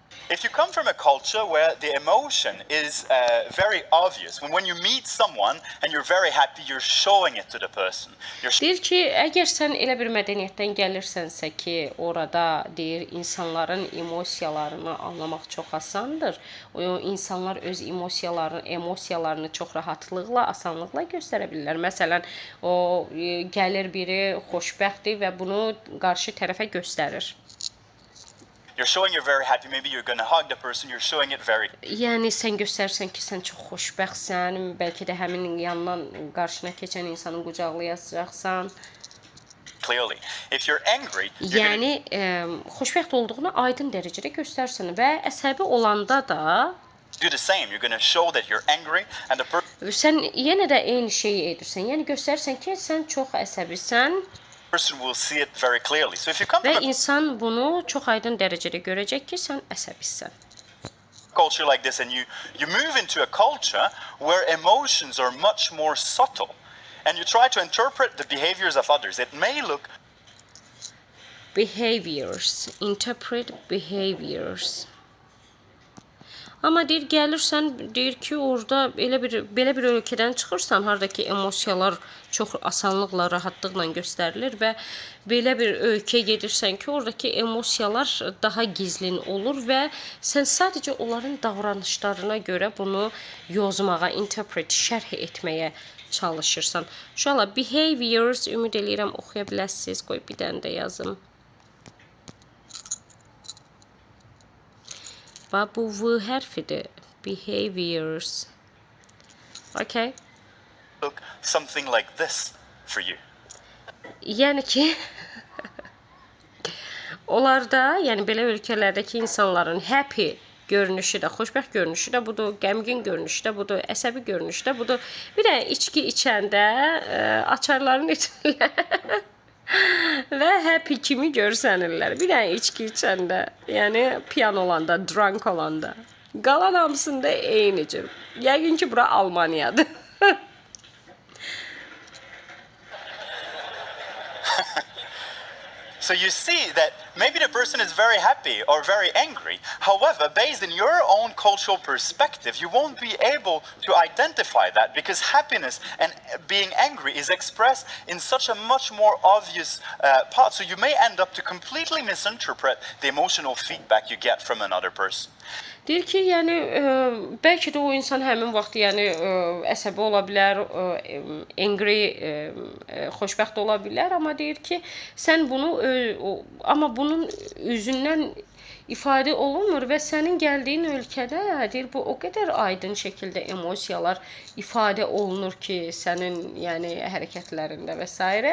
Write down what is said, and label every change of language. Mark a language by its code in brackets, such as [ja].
[en] If you come from a culture where the emotion is very obvious, when you meet someone and you're very happy, you're showing it to the person. [az] Deyir ki, əgər sən elə bir mədəniyyətdən gəlirsənsə ki, orada deyir insanların emosiyalarını anlamaq çox asandır. İnsanlar öz emosiyalarını çox rahatlıqla, asanlıqla göstərə bilirlər. Məsələn, o gəlir biri xoşbəxtdir və bunu qarşı tərəfə göstərir. [en] You're showing you're very happy. Maybe you're going to hug the person. You're showing it very. [az] Yəni sən göstərsən ki, sən çox xoşbəxtsən, bəlkə də həmin yandan qarşına keçən insanı qucaqlayacaqsan. [en] Clearly, if you're angry, [az] yəni xoşbəxt olduğunu aydın dərəcədə göstərsən və əsəbi olanda da [en] do the same. You're going to show that you're angry, and the [az] Sən yenə də eyni şeyi edirsən. Yəni göstərirsən ki, sən çox əsəbisən [en] person will see it very clearly. So if you come [az] və [en] from a [az] insan bunu çox aydın dərəcədə görəcək ki, sən əsəbisən. [en] culture like this and you move into a culture where emotions are much more subtle and you try to interpret the behaviors of others, it may look Behaviors, interpret behaviors. [az] Amma deyir gəlirsən, deyir ki, orada belə bir ölkədən çıxırsan, hardakı emosiyalar çox asanlıqla, rahatlıqla göstərilir və belə bir ölkəyə gedirsən ki, oradakı emosiyalar daha gizlin olur və sən sadəcə onların davranışlarına görə bunu yozmağa, interpret, şərh etməyə çalışırsan. Uşaqlar, behaviors ümid eləyirəm oxuya biləsiniz. Qoy bir dənə də yazım. Bu V hərfidir. Behaviors. Okay. [en] look something like this for you. [az] Yəni ki, onlarda, yəni belə ölkələrdəki insanların happy görünüşü də, xoşbəxt görünüşü də budur, qəmgin görünüşü də budur, əsəbi görünüşü də budur. Bir də içki içəndə açarların içirlər və happy kimi görsənirlər. Bir də içki içəndə, yəni piyan olanda, drunk olanda. Qalan hamısında eynicir. Yəqin ki, bura Almaniyadır. [en] So you see that maybe the person is very happy or very angry. However, based in your own cultural perspective, you won't be able to identify that because happiness and being angry is expressed in such a much more obvious part. So you may end up to completely misinterpret the emotional feedback you get from another person. [az] Deyir ki, yəni bəlkə də o insan həmin vaxt yəni əsəbi ola bilər, angry, xoşbəxt ola bilər, amma deyir ki, sən bunu amma bunun üzündən ifadə olunmur və sənin gəldiyin ölkədə deyir bu o qədər aydın şəkildə emosiyalar ifadə olunur ki, sənin yəni hərəkətlərində və s.